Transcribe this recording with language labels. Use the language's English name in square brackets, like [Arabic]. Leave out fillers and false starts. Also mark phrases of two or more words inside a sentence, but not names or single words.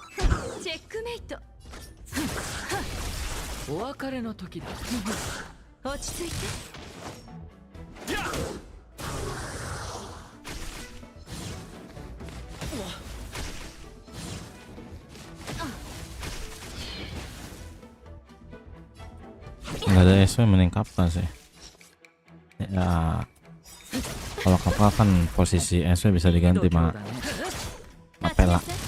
[Japanese] チェックメイト。お別れの時だ。落ち着いて。 [Indonesian] Nggak ada SW mending kapal sih. Ya, kalau kapal kan posisi SW bisa diganti sama Apela.